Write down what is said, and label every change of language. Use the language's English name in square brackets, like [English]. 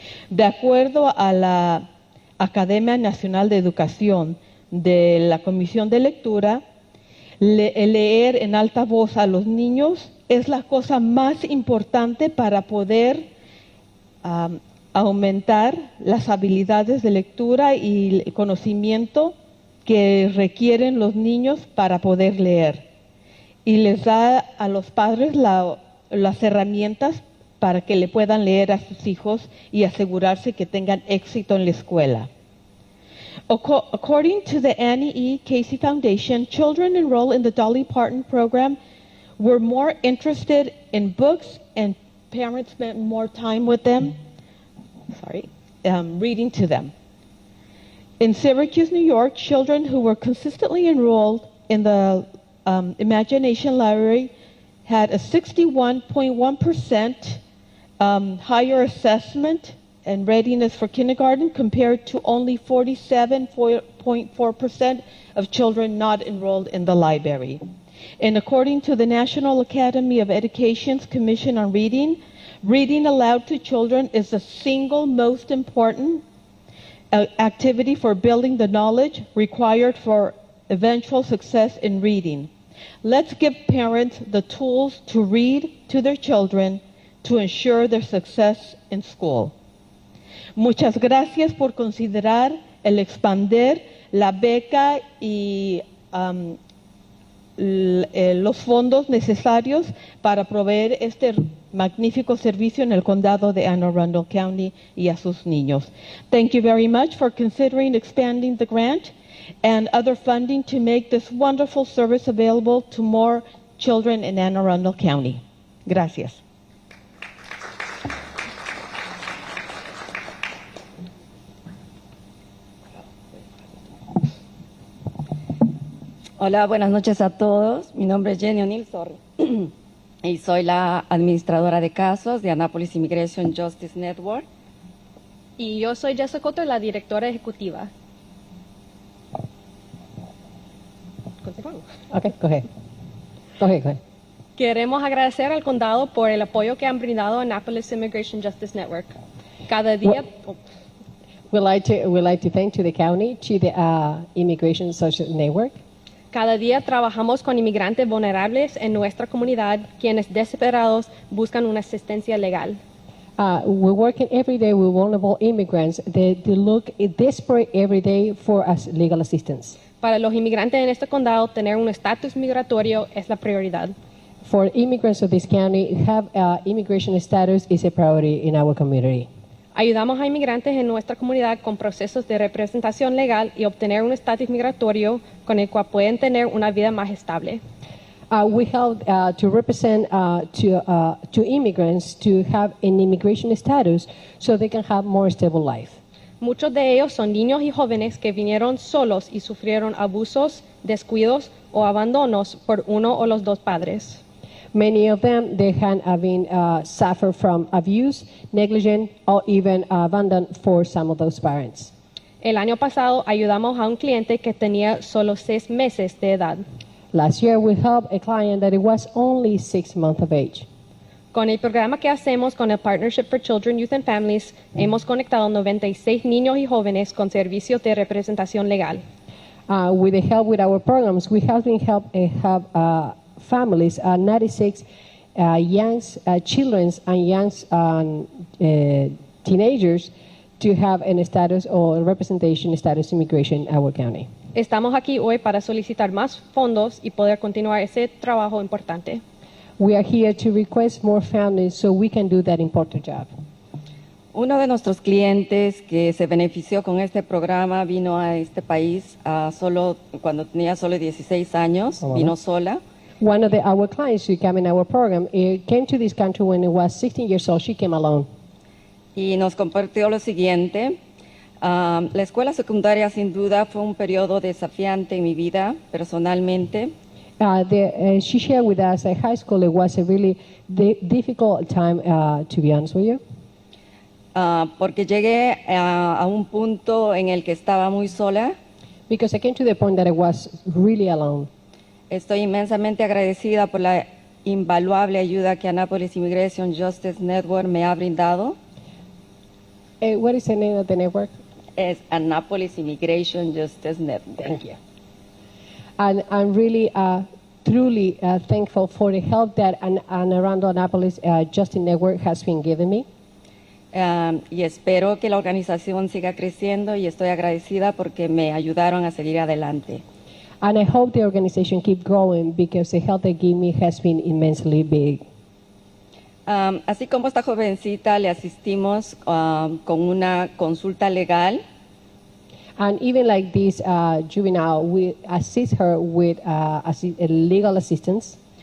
[Spanish] De acuerdo a la Academia Nacional de Educación de la Comisión de Lectura, leer en alta voz a los niños es la cosa más importante para poder aumentar las habilidades de lectura y el conocimiento que requieren los niños para poder leer. Y les da a los padres las herramientas para que le puedan leer a sus hijos y asegurarse que tengan éxito en la escuela. [English] According to the Annie E. Casey Foundation, children enrolled in the Dolly Parton program were more interested in books and parents spent more time with them, reading to them. In Syracuse, New York, children who were consistently enrolled in the Imagination Library had a 61.1% higher assessment and readiness for kindergarten compared to only 47.4% of children not enrolled in the library. And according to the National Academy of Education's Commission on Reading, reading aloud to children is the single most important activity for building the knowledge required for eventual success in reading. Let's give parents the tools to read to their children to ensure their success in school. [Spanish] Muchas gracias por considerar el expander la beca y los fondos necesarios para proveer este magnífico servicio en el condado de Anne Arundel County y a sus niños. [English] Thank you very much for considering expanding the grant and other funding to make this wonderful service available to more children in Anne Arundel County. [Spanish] Gracias. Hola, buenas noches a todos. Mi nombre es Jenny O'Neill y soy la administradora de casos de Annapolis Immigration Justice Network. Y yo soy Jessica Cotto, la directora ejecutiva. Continuamos. [English] Okay, go ahead. Go ahead. [Spanish] Queremos agradecer al condado por el apoyo que han brindado a Annapolis Immigration Justice Network. Cada día... [English] We'd like to thank to the county, to the Immigration Social Network. [Spanish] Cada día trabajamos con inmigrantes vulnerables en nuestra comunidad, quienes desesperados buscan una asistencia legal. [English] We're working every day with vulnerable immigrants that look desperate every day for us legal assistance. [Spanish] Para los inmigrantes en este condado, tener un estatus migratorio es la prioridad. [English] For immigrants of this county, have immigration status is a priority in our community. [Spanish] Ayudamos a inmigrantes en nuestra comunidad con procesos de representación legal y obtener un estatus migratorio con el cual pueden tener una vida más estable. [English] We help to represent to immigrants to have an immigration status so they can have more stable life. [Spanish] Muchos de ellos son niños y jóvenes que vinieron solos y sufrieron abusos, descuidos o abandonos por uno o los dos padres. [English] Many of them, they have been suffered from abuse, negligence, or even abandoned for some of those parents. [Spanish] El año pasado ayudamos a un cliente que tenía solo 6 meses de edad. [English] Last year, we helped a client that it was only 6 months of age. [Spanish] Con el programa que hacemos con el Partnership for Children, Youth and Families, hemos conectado 96 niños y jóvenes con servicios de representación legal. [English] With the help with our programs, we have been help families, 96 young children and young teenagers to have a status or representation status immigration in our county. [Spanish] Estamos aquí hoy para solicitar más fondos y poder continuar ese trabajo importante. [English] We are here to request more families so we can do that important job. [Spanish] Uno de nuestros clientes que se benefició con este programa vino a este país cuando tenía solo 16 años, vino sola. [English] One of our clients who came in our program came to this country when he was 16 years old. She came alone. [Spanish] Y nos compartió lo siguiente. La escuela secundaria sin duda fue un periodo desafiante en mi vida personalmente. [English] She shared with us at high school it was a really difficult time, to be honest with you. [Spanish] Porque llegué a un punto en el que estaba muy sola. [English] Because I came to the point that I was really alone. [Spanish] Estoy inmensamente agradecida por la invaluable ayuda que Annapolis Immigration Justice Network me ha brindado. [English] What is the name of the network? [Spanish] Es Annapolis Immigration Justice Network. [English] Thank you. And I'm really truly thankful for the help that Arundel Annapolis Justice Network has been giving me. [Spanish] Y espero que la organización siga creciendo y estoy agradecida porque me ayudaron a seguir adelante. [English] And I hope the organization keep growing because the help they give me has been immensely big. [Spanish] Así como esta jovencita le asistimos con una consulta legal. [English] And even like this juvenile, we assist her with legal assistance.